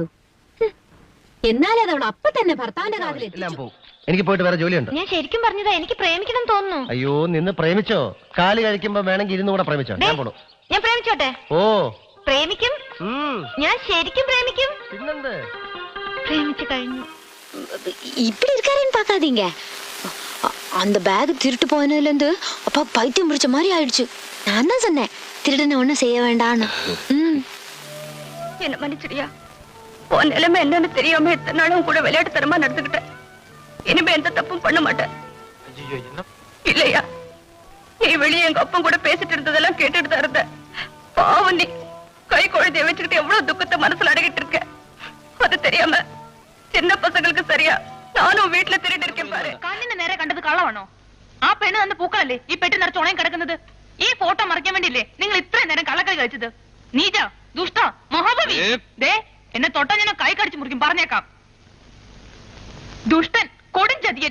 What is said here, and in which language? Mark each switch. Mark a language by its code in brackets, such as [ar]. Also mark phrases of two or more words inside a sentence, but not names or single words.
[ml] എന്നാലേ അത് അവൾ അപ്പൊ തന്നെ ഭർത്താവിന്റെ കാതിലെത്തിച്ചു. എനിക്ക് പോയിട്ട് വേറെ ജോലിയുണ്ട്. ഞാൻ ശരിക്കും പറഞ്ഞതാ, എനിക്ക് പ്രേമിക്കണം തോന്നുന്നു. അയ്യോ നിന്ന് പ്രേമിച്ചോ? കാല് കഴിക്കുമ്പോ വേണമെങ്കിൽ ഇരുന്ന് കൂടെ പ്രേമിച്ചോ. ഞാൻ പോണു. ഞാൻ പ്രേമിച്ചോട്ടെ? ഓ പ്രേമിക്കും. ഞാൻ ശരിക്കും പ്രേമിക്കും. പിന്നെന്ത്? പ്രേമിച്ചു കഴിഞ്ഞു. [ta] இப்படி இருக்காருன்னு பாக்காதீங்க. அந்த பேக் திருட்டு போனதுலேருந்து அப்பா பைத்தியம் பிடிச்ச மாதிரி ஆயிடுச்சு. நான் தான் சொன்னேன் திருடனை ஒன்றும் செய்ய வேண்டான்னு. என்ன மன்னிச்சிடியா, உன் நிலைமை என்னன்னு தெரியாம எத்தனை நாளும் கூட விளையாட்டுத்தனமா நடந்துக்கிட்டேன். இனிமே எந்த தப்பும் பண்ண மாட்டேன். இல்லையா, நீ வெளியே எங்க அப்பன் கூட பேசிட்டு இருந்ததெல்லாம் கேட்டுட்டு தான் இருந்த. பாவம், நீ கை குழந்தைய வச்சுக்கிட்டு எவ்வளவு துக்கத்தை மனசுல அடகிட்டு இருக்க. அது தெரியாம சின்ன பசங்களுக்கு சரியா நானும் [ml] വീട്ടിൽ തിരിഞ്ഞു ഇരിക്കാൻ പാരെ. കണ്ണിന് നേരെ കണ്ടത് കള്ളമാണോ? ആ പെണ്ണ് തന്ന പൂക്കളല്ലേ ഈ പെട്ടി നിറച്ച് ഉണങ്ങി കിടക്കുന്നത്? ഈ ഫോട്ടോ മറയ്ക്കാൻ വേണ്ടിയില്ലേ നിങ്ങൾ ഇത്രയും നേരം കള്ളക്കളി കഴിച്ചത്? നീച, ദുഷ്ട, മഹാബലി. ദേ, എന്നെ തൊട്ടാ ഞാൻ കൈ കടിച്ചു മുറിക്കും, പറഞ്ഞേക്കാം. ദുഷ്ടൻ, കൊടുംചതിയൻ.